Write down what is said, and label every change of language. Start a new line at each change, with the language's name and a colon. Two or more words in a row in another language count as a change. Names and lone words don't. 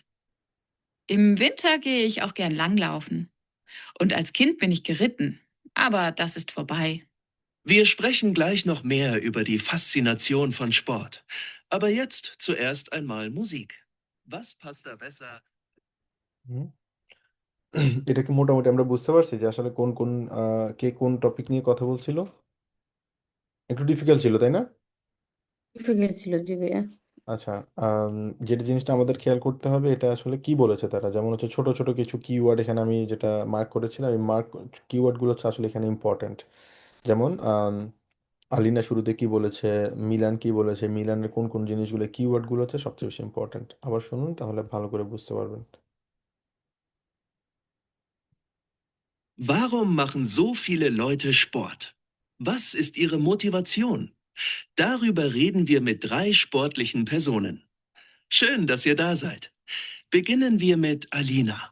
German: Im Winter gehe ich auch gern langlaufen. Und als Kind bin ich geritten, aber das ist vorbei. Wir sprechen gleich noch mehr über die Faszination von Sport. Aber jetzt zuerst einmal Musik. Was passt da besser?
Bangla: হুম। এটা কি মোটামুটি আমরা বুঝতে পারছি যে আসলে কোন কোন কে কোন টপিক নিয়ে কথা বলছিল? একটু ডিফিকাল্ট ছিল, তাই না? ডিফিকাল্ট ছিল জি ভাইয়া। আচ্ছা, আম, যেটা জিনিসটা আমাদের খেয়াল করতে হবে এটা আসলে কি বলেছে তারা, যেমন হচ্ছে ছোট ছোট কিছু কিওয়ার্ড এখানে আমি যেটা মার্ক করেছিলাম, এই কিওয়ার্ডগুলো হচ্ছে আসলে এখানে ইম্পর্ট্যান্ট। যেমন আলিনা শুরুতে কি বলেছে, মিলান কি বলেছে, মিলানের কোন কোন জিনিসগুলো কিওয়ার্ডগুলো হচ্ছে সবচেয়ে বেশি ইম্পর্ট্যান্ট। আবার শুনুন, তাহলে ভালো করে বুঝতে পারবেন।
German: Warum machen so viele Leute Sport? Was ist ihre Motivation? Darüber reden wir mit 3 sportlichen Personen. Schön, dass ihr da seid. Beginnen wir mit Alina.